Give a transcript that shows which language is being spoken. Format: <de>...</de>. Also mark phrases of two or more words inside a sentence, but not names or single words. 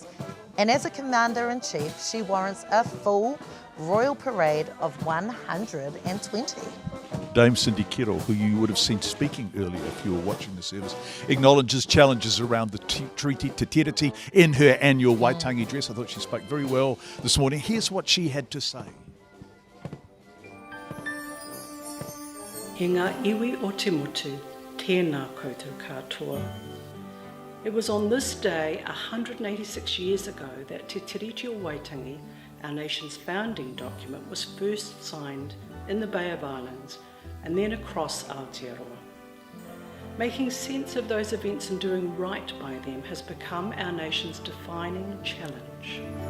<en>And as a Commander-in-Chief, she warrants a full royal parade of 120. Dame Cindy Kero, who you would have seen speaking earlier if you were watching the service, acknowledges challenges around the Treaty Te Tiriti in her annual Waitangi dress. I thought she spoke very well this morning. Here's what she had to say.</en> <mi>He ngā iwi o te motu, tēnā koutou katoa.</mi> <en>It was on this day, 186 years ago, that Te Tiriti o Waitangi, our nation's founding document, was first signed in the Bay of Islands and then across Aotearoa. Making sense of those events and doing right by them has become our nation's defining challenge.</en>